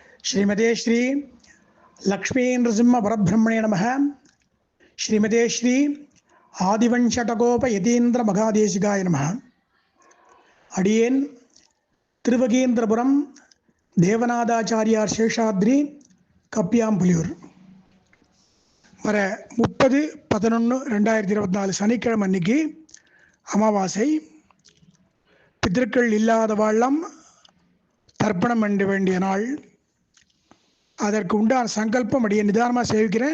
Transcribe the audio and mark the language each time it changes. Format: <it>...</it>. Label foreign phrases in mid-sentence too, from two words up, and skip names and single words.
<sa>श्रीमते श्री लक्ष्मी नृसिंह परब्रह्मणे नमः। श्रीमते श्री आदिवंशटकोप यतीन्द्र मगादेशिकाय नमः।</sa> <ta>अडियेन तिरुवगीन्द्रपुरम देवनाथाचार्यार शेषाद्रि कप्याम्पुलियूर வர 30/11/2024 சனிக்கிழமை அன்னைக்கு அமாவாசை. பிதர்கள் இல்லாத வாழம் தர்ப்பணம் பண்ண வேண்டிய நாள். அதற்கு உண்டான சங்கல்பம் அடியே நிதானமாக சேவிக்கிறேன்.</ta>